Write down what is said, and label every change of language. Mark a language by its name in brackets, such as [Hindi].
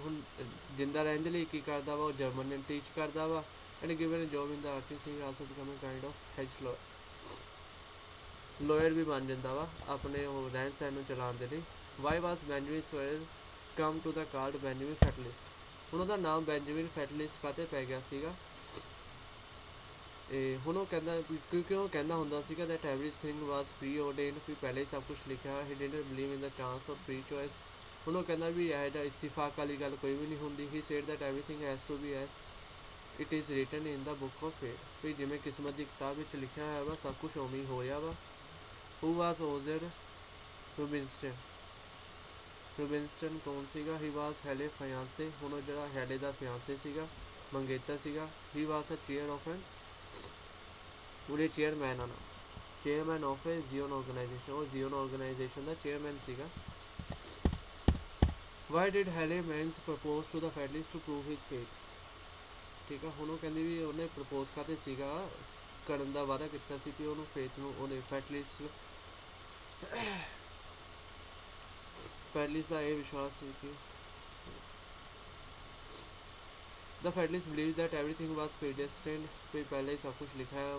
[Punjabi] ਹੁਣ ਜਿੰਦਾ ਰਹਿਣ ਦੇ ਲਈ ਕੀ ਕਰਦਾ ਵਾ? ਉਹ ਜਰਮਨ ਨੂੰ ਟੀਚ ਕਰਦਾ ਵਾ, [English] and given job in the artist he also become a kind of hedge liar [Punjabi] ਵੀ ਬਣ ਜਾਂਦਾ ਵਾ ਆਪਣੇ ਉਹ ਰਹਿਣ ਸਹਿਣ ਨੂੰ ਚਲਾਉਣ ਦੇ ਲਈ। [English] why was Benjamin Swearer come to the called Benjamin Fatalist? [Punjabi] ਹੁਣ ਉਹਦਾ ਨਾਮ ਬੈਂਜਾਮਿਨ ਫੈਟਲਿਸਟ ਕਾਹਤੇ ਪੈ ਗਿਆ ਸੀਗਾ? ਹੁਣ ਉਹ ਕਹਿੰਦਾ ਕਿਉਂਕਿ ਉਹ ਕਹਿੰਦਾ ਹੁੰਦਾ ਸੀਗਾ [English] that everything was preordained, [Punjabi] ਵੀ ਪਹਿਲੇ ਹੀ ਸਭ ਕੁਝ ਲਿਖਿਆ। [English] he didn't believe in the chance of free choice। [Punjabi] ਹੁਣ ਉਹ ਕਹਿੰਦਾ ਵੀ ਇਹੋ ਜਿਹਾ ਇਤਫਾਕ ਵਾਲੀ ਗੱਲ ਕੋਈ ਵੀ ਨਹੀਂ ਹੁੰਦੀ। [English] he said that everything has to be as it is written in the book of fate, [Punjabi] ਵੀ ਜਿਵੇਂ ਕਿਸਮਤ ਦੀ ਕਿਤਾਬ ਵਿੱਚ ਲਿਖਿਆ ਹੋਇਆ ਵਾ [English] ਸਭ ਕੁਝ ਉਵੇਂ ਹੀ ਹੋਇਆ ਵਾ। who was Ozer Rubinstein [Punjabi] ਕੌਣ ਸੀਗਾ? [English] he was Haile fiancé। [Punjabi] ਹੁਣ ਉਹ ਜਿਹੜਾ ਹੈਲੇ ਦਾ ਫਿਆਂਸੇ ਸੀਗਾ, ਮੰਗੇਤਰ ਸੀਗਾ। [English] he was a chair of an [Punjabi] ਉਹਦੇ ਚੇਅਰਮੈਨ ਆ ਨਾ, [English] chairman of a Zion organization, [Punjabi] ਉਹ ਜ਼ੀਓਨ ਆਰਗੇਨਾਈਜੇਸ਼ਨ ਦਾ ਚੇਅਰਮੈਨ ਸੀਗਾ। [English] why did Haile Mills propose to the Fatalist to prove his faith? [Punjabi] ਠੀਕ ਆ, ਹੁਣ ਉਹ ਕਹਿੰਦੀ ਵੀ ਉਹਨੇ ਪ੍ਰਪੋਜ਼ ਕਾਹਤੇ ਸੀਗਾ ਕਰਨ ਦਾ ਵਾਅਦਾ ਕੀਤਾ ਸੀ ਕਿ ਉਹਨੂੰ ਫੇਥ ਨੂੰ ਉਹਨੇ ਫੈਟਲਿਸਟ ਦਾ ਇਹ ਵਿਸ਼ਵਾਸ ਸੀ ਕਿ [English] the Fatalist believes that everything was predestined, [Punjabi] ਵੀ ਪਹਿਲਾਂ ਹੀ ਸਭ ਕੁਝ ਲਿਖਿਆ ਹੈ।